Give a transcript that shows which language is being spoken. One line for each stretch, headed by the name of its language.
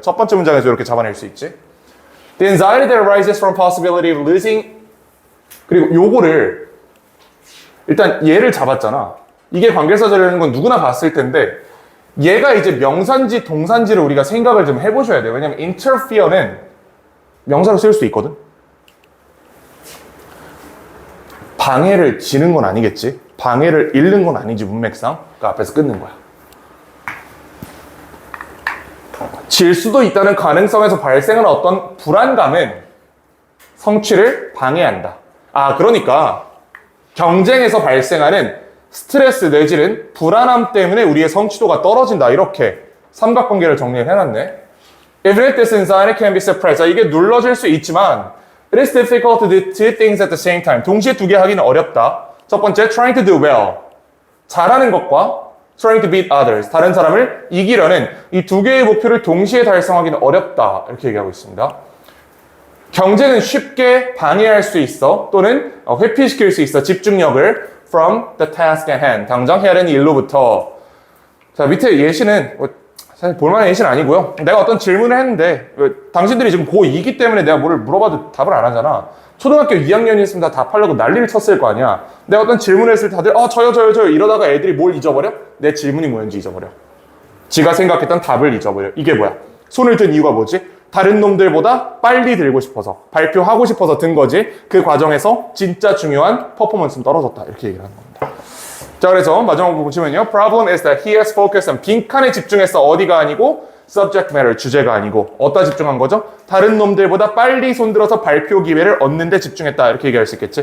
Korean: 첫 번째 문장에서 이렇게 잡아낼 수 있지.
English: The anxiety that arises from possibility of losing
Korean: 그리고 요거를 일단 얘를 잡았잖아. 이게 관계사절이라는 건 누구나 봤을 텐데 얘가 이제 명사인지 동사인지를 우리가 생각을 좀 해보셔야 돼요. 왜냐면 interfere는 명사로 쓸 수 있거든. 방해를 지는 건 아니겠지. 방해를 잃는 건 아니지 문맥상. 그 앞에서 끊는 거야. 질 수도 있다는 가능성에서 발생하는 어떤 불안감은 성취를 방해한다. 아, 그러니까 경쟁에서 발생하는 스트레스 내지는 불안함 때문에 우리의 성취도가 떨어진다. 이렇게 삼각관계를 정리를 해놨네.
English: Even if this anxiety can be suppressed.
Korean: 자, 이게 눌러질 수 있지만
English: it is difficult to do two things at the same time.
Korean: 동시에 두 개 하기는 어렵다. 첫 번째,
English: trying to do well.
Korean: 잘하는 것과
English: trying to beat others.
Korean: 다른 사람을 이기려는 이 두 개의 목표를 동시에 달성하기는 어렵다. 이렇게 얘기하고 있습니다. 경쟁은 쉽게 방해할 수 있어 또는 회피시킬 수 있어. 집중력을
English: from the task at hand.
Korean: 당장 해야 되는 일로부터. 자, 밑에 예시는 사실 볼만한 예시는 아니고요. 내가 어떤 질문을 했는데 당신들이 지금 고2이기 때문에 내가 뭐를 물어봐도 답을 안 하잖아. 초등학교 2학년이었으면 다 답하려고 난리를 쳤을 거 아니야. 내가 어떤 질문을 했을 때 다들 저요 이러다가 애들이 뭘 잊어버려? 내 질문이 뭐였는지 잊어버려. 지가 생각했던 답을 잊어버려. 이게 뭐야? 손을 든 이유가 뭐지? 다른 놈들보다 빨리 들고 싶어서 발표하고 싶어서 든 거지. 그 과정에서 진짜 중요한 퍼포먼스는 떨어졌다. 이렇게 얘기를 하는 겁니다. 자, 그래서 마지막으로 보시면요.
English: Problem is that he has focused on
Korean: 빈칸에 집중했어. 어디가 아니고
English: subject matter,
Korean: 주제가 아니고 어디다 집중한 거죠? 다른 놈들보다 빨리 손들어서 발표 기회를 얻는 데 집중했다. 이렇게 얘기할 수 있겠지.